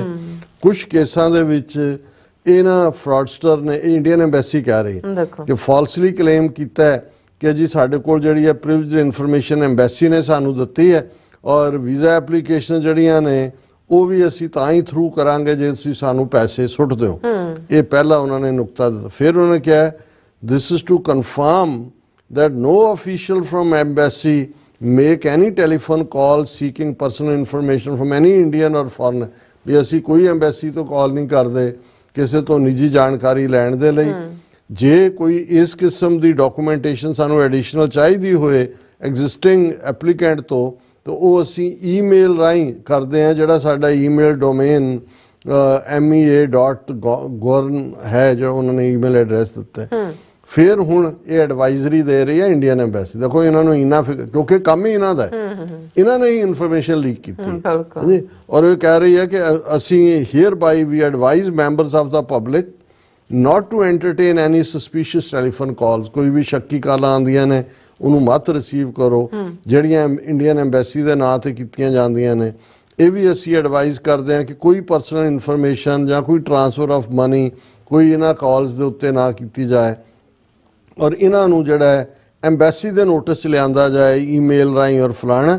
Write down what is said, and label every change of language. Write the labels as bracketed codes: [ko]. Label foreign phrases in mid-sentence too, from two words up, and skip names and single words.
[pa] ਕੁਝ ਕੇਸਾਂ ਦੇ ਵਿੱਚ ਇਹਨਾਂ ਫਰਾਡਸਟਰ ਨੇ, ਇਹ [en] Indian Embassy [pa] ਕਹਿ ਰਹੀ ਹੈ ਕਿ [en] falsely claim [pa] ਕੀਤਾ ਹੈ ਕਿ ਜੀ ਸਾਡੇ ਕੋਲ ਜਿਹੜੀ ਹੈ [en] privileged information [pa] ਐਮਬੈਸੀ ਨੇ ਸਾਨੂੰ ਦਿੱਤੀ ਹੈ, ਔਰ [en] visa application [pa] ਜਿਹੜੀਆਂ ਨੇ ਉਹ ਵੀ ਅਸੀਂ ਤਾਂ ਹੀ ਥਰੂ ਕਰਾਂਗੇ ਜੇ ਤੁਸੀਂ ਸਾਨੂੰ ਪੈਸੇ ਸੁੱਟ ਦਿਓ। ਇਹ ਪਹਿਲਾ ਉਹਨਾਂ ਨੇ ਨੁਕਤਾ ਦਿੱਤਾ। ਫਿਰ ਉਹਨਾਂ ਨੇ ਕਿਹਾ [en] this is to confirm that no official from embassy make any telephone call seeking personal information from any Indian or foreigner, [pa] ਵੀ ਅਸੀਂ ਕੋਈ ਐਮਬੈਸੀ ਤੋਂ ਕਾਲ ਨਹੀਂ ਕਰਦੇ ਕਿਸੇ ਤੋਂ ਨਿੱਜੀ ਜਾਣਕਾਰੀ ਲੈਣ ਦੇ ਲਈ। ਜੇ ਕੋਈ ਇਸ ਕਿਸਮ ਦੀ ਡਾਕੂਮੈਂਟੇਸ਼ਨ ਸਾਨੂੰ ਐਡੀਸ਼ਨਲ ਚਾਹੀਦੀ ਹੋਏ [en] existing applicant [pa] ਤੋਂ, ਤਾਂ ਉਹ ਅਸੀਂ ਈਮੇਲ ਰਾਹੀਂ ਕਰਦੇ ਹਾਂ, ਜਿਹੜਾ ਸਾਡਾ [en] email domain [pa] mea.gorn ਹੈ, ਜੋ ਉਹਨਾਂ ਨੇ [en] email address [pa] ਦਿੱਤਾ ਹੈ। ਫਿਰ ਹੁਣ ਇਹ ਐਡਵਾਈਜ਼ਰੀ ਦੇ ਰਹੀ ਹੈ [en] Indian Embassy. [pa] ਦੇਖੋ ਇਹਨਾਂ ਨੂੰ ਇੰਨਾ ਕਿਉਂਕਿ ਕੰਮ ਹੀ ਇਹਨਾਂ ਦਾ ਹੈ, ਇਹਨਾਂ ਨੇ ਹੀ [en] information leak [pa] ਕੀਤੀ ਬਿਲਕੁਲ ਹਾਂਜੀ। ਔਰ ਇਹ ਕਹਿ ਰਹੀ ਹੈ ਕਿ ਅਸੀਂ [en] hereby we advise members of the public not to entertain any suspicious telephone calls। [pa] ਕੋਈ ਵੀ ਸ਼ੱਕੀ ਕਾਲਾਂ ਆਉਂਦੀਆਂ ਨੇ ਉਹਨੂੰ ਮਤ ਰਿਸੀਵ ਕਰੋ ਜਿਹੜੀਆਂ [en] Indian Embassy [pa] ਦੇ ਨਾਂ ਤੇ ਕੀਤੀਆਂ ਜਾਂਦੀਆਂ ਨੇ। ਇਹ ਵੀ ਅਸੀਂ ਐਡਵਾਈਜ਼ ਕਰਦੇ ਹਾਂ ਕਿ ਕੋਈ [en] personal information [pa] ਜਾਂ ਕੋਈ [en] transfer of money [pa] ਕੋਈ ਇਹਨਾਂ ਕਾਲਸ ਦੇ ਉੱਤੇ ਨਾ ਕੀਤੀ ਜਾਏ ਔਰ ਇਹਨਾਂ ਨੂੰ ਜਿਹੜਾ ਹੈ ਐਮਬੈਸੀ ਦੇ ਨੋਟਿਸ 'ਚ ਲਿਆਂਦਾ ਜਾਏ ਈਮੇਲ ਰਾਹੀਂ ਔਰ ਫਲਾਣਾ।